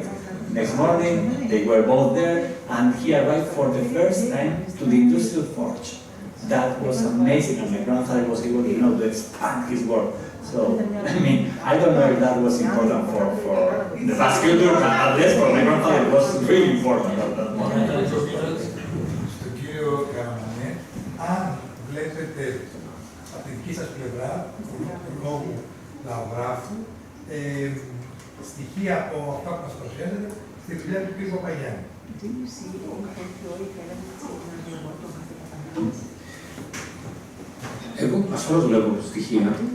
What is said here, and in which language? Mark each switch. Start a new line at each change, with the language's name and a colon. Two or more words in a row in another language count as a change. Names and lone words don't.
English: Next morning, they were both there, and he arrived for the first time to the industrial forge. That was amazing, and my grandfather was able to expand his work. So, I mean, I don't know if that was important for the Basque culture, but at least for my grandfather it was really important at that moment.
Greek: Στον κύριο Καραμανέ, αν βλέπετε από τη δική σας πλευρά, του λόγου λαογράφου, στοιχεία από αυτά που μας προσφέρετε στη δουλειά του κ. Παπαγιάννη. Εγώ ασφαλώς βλέπω στοιχεία.